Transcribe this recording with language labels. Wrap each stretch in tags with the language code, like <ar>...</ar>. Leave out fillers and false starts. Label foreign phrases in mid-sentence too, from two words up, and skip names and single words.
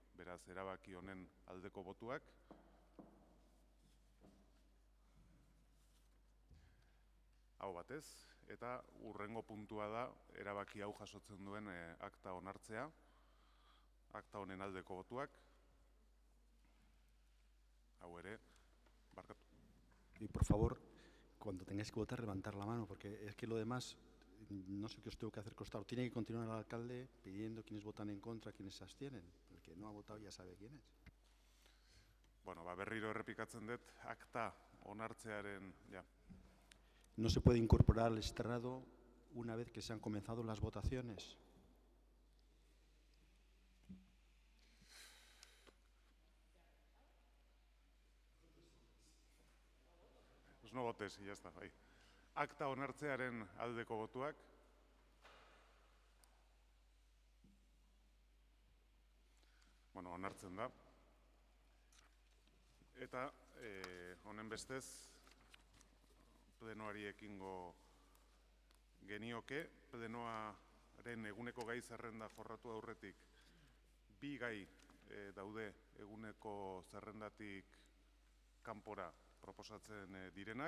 <eu>Beraz, erabaki honen aldeko botuak. Hau batez, eta hurrengo puntua da, erabaki hau jasotzen duen akta onartzea. Akta honen aldeko botuak. Hau ere, barkatu.</eu> <es>Y por favor, cuando tengáis que votar, levantar la mano, porque es que lo demás, no sé qué os tengo que hacer costar. Tiene que continuar el alcalde pidiendo quiénes votan en contra, quiénes se abstienen. El que no ha votado ya sabe quién es.</es> <eu>Bueno, berriro errepikatzen dut, akta onartzearen, ja.</eu> <es>No se puede incorporar al estrado una vez que se han comenzado las votaciones. Pues no votes y ya está,</es> <eu>bai. Akta onartzearen aldeko botuak. Bueno, onartzen da. Eta honen bestez, plenoari ekingo genioke, plenoaren eguneko gai zerrenda jorratu aurretik 2 gai daude eguneko zerrendatik kanpora proposatzen direnak.</eu>